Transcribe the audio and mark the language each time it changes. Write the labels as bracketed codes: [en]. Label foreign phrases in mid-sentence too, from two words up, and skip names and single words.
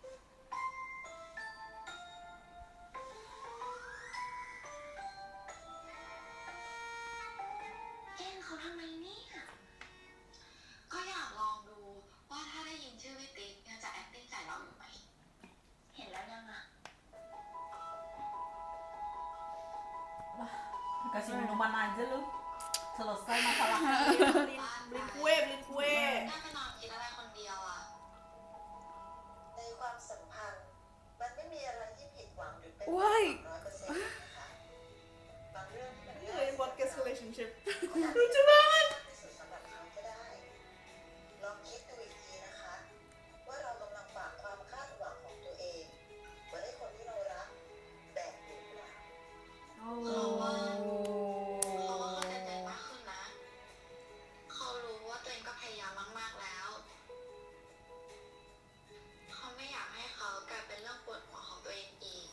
[th] แกล้งเขาทำไมเนี่ย ก็อยากลองดูว่าถ้าได้ยินชื่อพี่ติ๊กยังจะ acting ใส่เราอยู่ไหม เห็นแล้วยังอะ [id] Kasih minuman aja lu. Selesai masalahnya. Beliin kue, beliin kue. [th] น่าจะนอนคิดอะไรคนเดียวอะ ในความสัมพันธ์มันไม่มีอะไรที่ผิดหวังหรือเป็น [en] Why? [th] 100%นะคะบางเรื่องที่มัน [id] Ini lagi podcast relationship. lucu banget [th] ที่สุดสำหรับเขาก็ได้ ลองคิดดูอีกทีนะคะ ว่าเรากำลังฝากความคาดหวังของตัวเองไว้ให้คนที่เรารักแบกอยู่หรือเปล่า เขาว่าเข้าใจตัวเองมากขึ้นนะ เขารู้ว่าตัวเองก็พยายามมากๆแล้ว เขาไม่อยากให้เขากลายเป็นเรื่องปวดหัวของตัวเองอีก